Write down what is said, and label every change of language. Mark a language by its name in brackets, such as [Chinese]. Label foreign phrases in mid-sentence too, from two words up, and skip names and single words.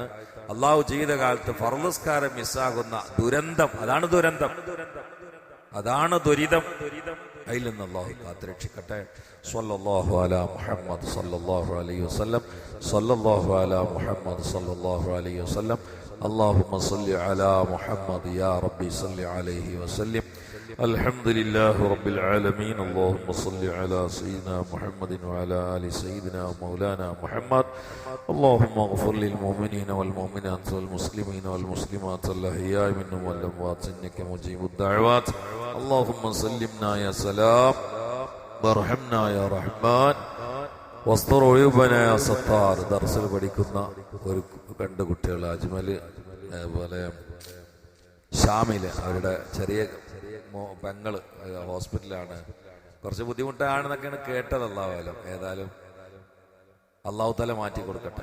[Malayalam] അള്ളാഹു ജീവിതകാലത്ത് ഫർളുസ്കാരം മിസ്സാകുന്ന ദുരന്തം, അതാണ് ദുരന്തം, അതാണ് ദുരിതം. അതിൽ നിന്ന് അള്ളാഹു കാത്തുരക്ഷിക്കട്ടെ. [Arabic] صلى الله على محمد صلى الله عليه وسلم. صلى الله على محمد صلى الله عليه وسلم. اللهم صل على محمد يا ربي صل عليه وسلم. الحمد لله رب العالمين. اللهم صل على سيدنا محمد وعلى آل سيدنا مولانا محمد. اللهم اغفر للمؤمنين والمؤمنات والمسلمين والمسلمات الأحياء منهم والأموات إنك مجيب الدعوات. اللهم سلمنا يا سلام وارحمنا يا رحمن واستر عيوبنا ستار. [Malayalam] ദർസിൽ പഠിക്കുന്ന ഒരു 2 കുട്ടികൾ, അജ്മല് അതുപോലെ ഷാമില്, അവരുടെ ചെറിയ പെങ്ങള് ഹോസ്പിറ്റലാണ്. കുറച്ച് ബുദ്ധിമുട്ടാണെന്നൊക്കെയാണ് കേട്ടത്. അള്ളാഹുലം. ഏതായാലും അള്ളാഹു തല മാറ്റി കൊടുക്കട്ടെ.